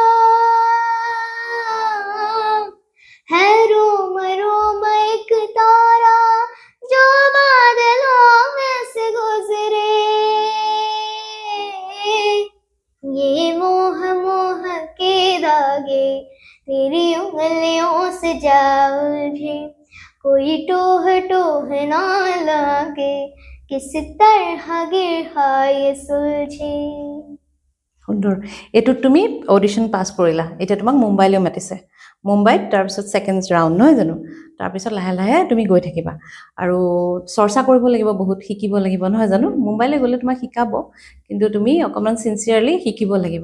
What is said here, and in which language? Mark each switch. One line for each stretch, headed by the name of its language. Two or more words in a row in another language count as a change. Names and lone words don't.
Hindi: है रोम रोम एक तारा, जो बादलों में से गुजरे, ये मोह मोह के धागे तेरी उंगलियों से जा उलझे, कोई टोह टोह ना लागे, किस तरह गिरहा ये सुलझे।
Assamese: সুন্দৰ। এইটোত তুমি অডিশ্যন পাছ কৰিলা, এতিয়া তোমাক মুম্বাইলৈ মাতিছে। মুম্বাইত তাৰপিছত
English: second round
Assamese: নহয় জানো? তাৰপিছত লাহে লাহে তুমি গৈ থাকিবা আৰু চৰ্চা কৰিব লাগিব, বহুত শিকিব লাগিব নহয় জানো? মুম্বাইলৈ গ'লে তোমাক শিকাব, কিন্তু তুমি অকণমান চিনচিয়াৰলি শিকিব লাগিব।